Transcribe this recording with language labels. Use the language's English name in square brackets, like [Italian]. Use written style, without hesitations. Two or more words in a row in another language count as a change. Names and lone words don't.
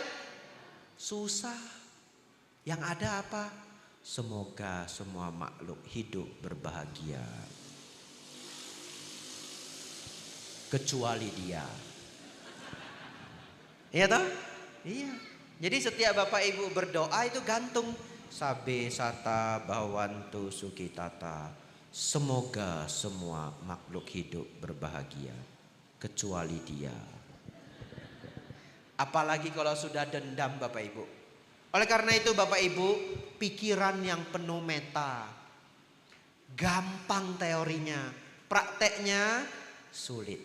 [Indonesian] Susah. Yang ada apa? Semoga semua makhluk hidup berbahagia. kecuali dia. Iya toh? Iya. Jadi setiap Bapak Ibu berdoa itu gantung [Pali] sabe sata bawantu sukitata. [Indonesian] Semoga semua makhluk hidup berbahagia kecuali dia. Apalagi kalau sudah dendam Bapak Ibu. Oleh karena itu Bapak Ibu, pikiran yang penuh meta, gampang teorinya, prakteknya sulit.